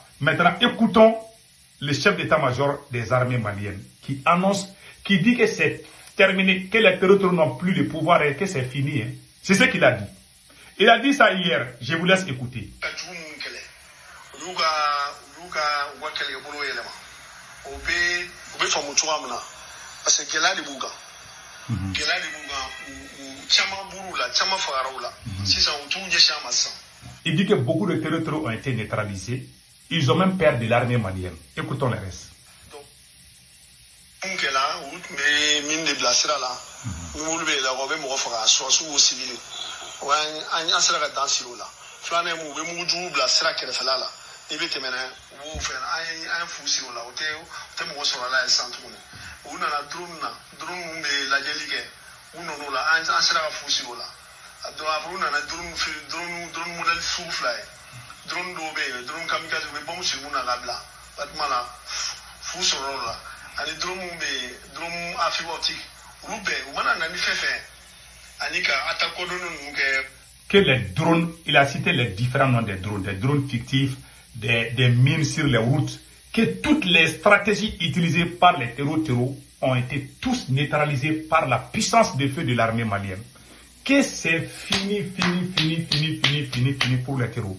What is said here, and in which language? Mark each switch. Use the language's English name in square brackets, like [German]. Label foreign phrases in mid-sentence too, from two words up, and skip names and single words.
[French] Maintenant, écoutons le chef d'état-major des armées maliennes qui annonce, qui dit que c'est terminé, que les terroristes n'ont plus de pouvoir et que c'est fini. Hein. C'est ce qu'il a dit. Il a dit ça hier. Je vous laisse écouter. Parce que [Bambara] gɛlɛya de b'u kan gɛlɛya de b'u kan u caman buru la caman fagara u la sisan u t'u ɲɛsin a ma sisan. [French] Il dit que beaucoup de territoires ont été neutralisés. Ils ont même peur de l'armée malienne. Écoutons le reste. [Bambara] Donc mun kɛla u tun bɛ min de bila sira la ni olu bɛ yɛlɛ u bɛ mɔgɔ faga surasiw o civil an sera ka dan siri o la filanan ye mun u bɛ mugujugu bila sira kɛrɛfɛla la n'i bɛ tɛmɛ n'a ye u b'o fɛn an ye fu siri o la o tɛ mɔgɔ sɔrɔ a la yen sisan tuguni. U nana drone mun bɛ lajɛli kɛ u nan'o la an sera ka fu siri o la après u nana [French] drone modèle [Bambara] sugu fila ye drone dɔw bɛ yen [French] drone kamikaze [Bambara] u bɛ bombe siri mun na labila batuma la fu sɔrɔ o la ani drone mun bɛ yen [French] drone à fibre optique [Bambara] olu bɛɛ u mana na ni fɛn fɛn ani ka [French] attaque coordonnée [Bambara] ninnu kɛ. [French] Que les drones, il a cité les différents noms des drones fictifs, des mines sur les routes, que toutes les stratégies utilisées par les terroristes ont été tous neutralisées par la puissance de feu de l'armée malienne. Que c'est fini pour les terroristes.